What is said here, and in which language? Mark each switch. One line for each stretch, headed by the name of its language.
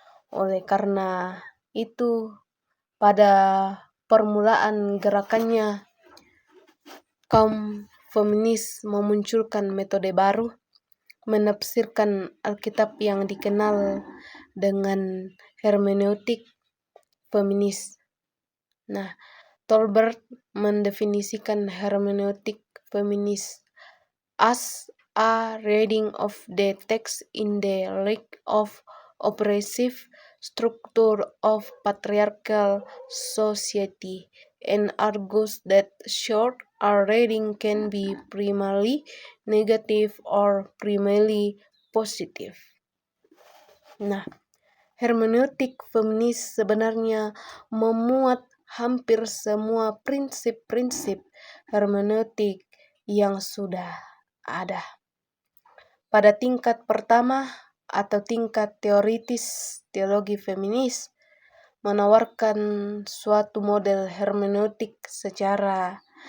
Indonesian: Oleh karena itu, pada permulaan gerakannya, kaum feminis memunculkan metode baru menafsirkan Alkitab yang dikenal dengan hermeneutik feminis. Nah, Tolbert mendefinisikan hermeneutik feminis
English: as a reading of the text in the light of oppressive structure of patriarchal society, and argues that such a reading can be primarily negative or primarily positive.
Indonesian: Nah, hermeneutik feminis sebenarnya memuat hampir semua prinsip-prinsip hermeneutik yang sudah ada. Pada tingkat pertama atau tingkat teoritis, teologi feminis menawarkan suatu model hermeneutik secara